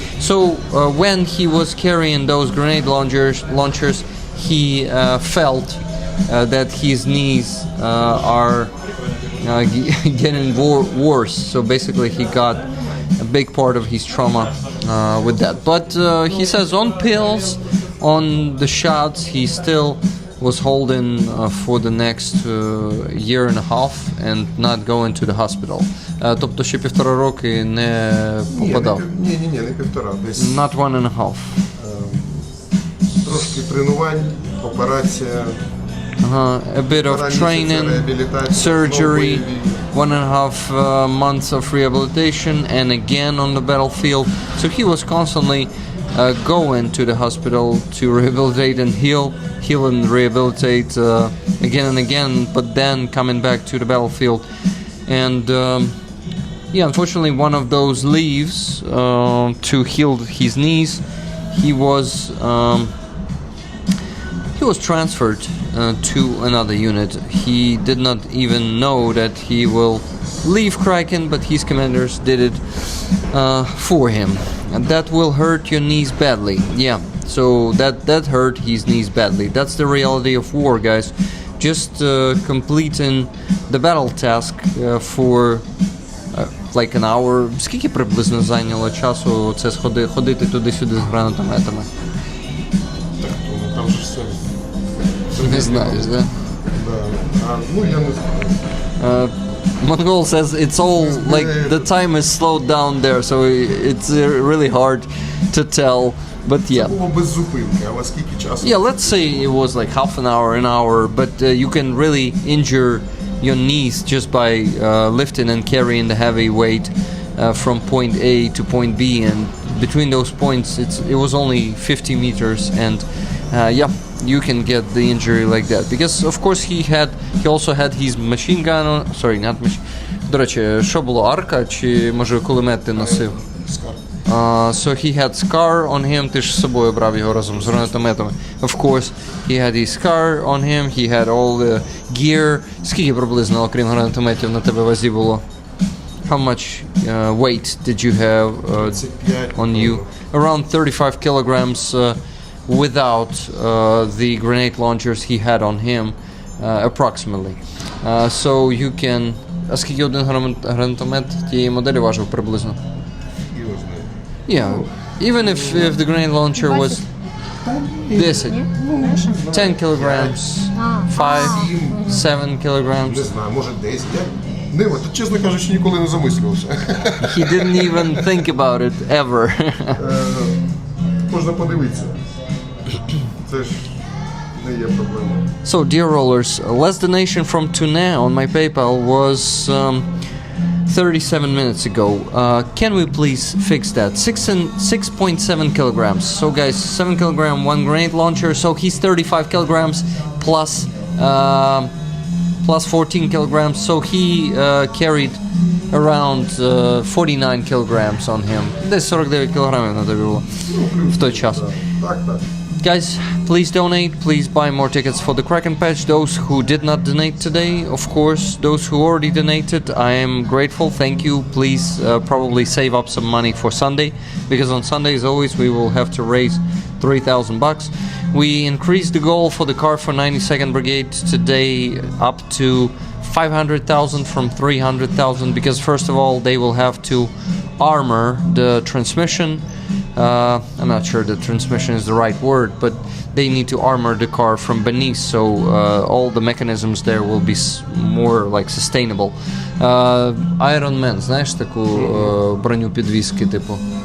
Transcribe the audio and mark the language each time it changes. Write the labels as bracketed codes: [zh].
[en] So when he was carrying those grenade launchers, he felt that his knees are getting worse. So basically, he got a big part of his trauma with that. But he says on pills, on the shots, he still was holding for the next year and a half and not going to the hospital. [uk] Тобто ще 1,5 роки не попадав? Ні, не 1,5, десь. [en] Not 1.5. [uk] Трошки тренувань, операція. [en] A bit of training, surgery, 1.5 months of rehabilitation, and again on the battlefield. So he was constantly go into the hospital to rehabilitate and heal and rehabilitate again and again, but then coming back to the battlefield. And yeah, unfortunately, one of those leaves to heal his knees, he was transferred to another unit. He did not even know that he will leave Kraken, but his commanders did it for him. And that will hurt your knees badly. Yeah, so that hurt his knees badly. That's the reality of war, guys. Just completing the battle task for like an hour. [uk] Скільки приблизно зайняло часу це ходити туди-сюди з гранатометами? Так, ну там же все. Не знаєш, да? Да. Ну я не знаю. [en] Mongol says it's all like the time is slowed down there, so it's really hard to tell. But yeah. [uk] Було без зупинки, але скільки часу? [en] Yeah, let's say it was like half an hour, but you can really injure your knees just by lifting and carrying the heavy weight from point A to point B, and between those points it was only 50 meters, and yeah, you can get the injury like that, because of course he also had his machine gun on, sorry, not machine. [uk] До речі, що було, арка чи може кулемет ти носив? [en] So he had scar on him. [uk] Ти ж з собою брав його разом з гранатометами. [en] Of course, he had his scar on him. He had all the gear. [uk] Скільки приблизно, окрім гранатометів, на тебе вазі було? [en] How much weight did you have on you? Around 35 kilograms without the grenade launchers he had on him, approximately. So you can... [uk] А скільки один гранатомет тієї моделі важив приблизно? [en] Yeah, even if the grenade launcher was 10 kilograms, 5, 7 kilograms. [uk] Не знаю, може 10. Я от, чесно кажучи, ніколи не замислювався. [en] He didn't even think about it ever. [uk] Можна подивитися. Це ж не є проблема. [en] So, dear rollers, last donation from Tuna on my PayPal was 37 minutes ago. Can we please fix that? 6.7 kilograms. So guys, 7 kilogram, one grenade launcher. So he's 35 kilograms plus 14 kilograms. So he carried around 49 kilograms on him. [uk] Десь 49 кілограмів на тобі було в той час. Так. [en] Guys, please donate, please buy more tickets for the Kraken patch. Those who did not donate today, of course, those who already donated, I am grateful, thank you. Please probably save up some money for Sunday, because on Sunday, as always, we will have to raise $3,000. We increased the goal for the car for 92nd Brigade today up to 500,000 from 300,000, because first of all, they will have to armor the transmission. I'm not sure the transmission is the right word, but they need to armor the car from beneath, so all the mechanisms there will be more like sustainable. [uk] Iron Man, знаєш таку броню підвіски, типу?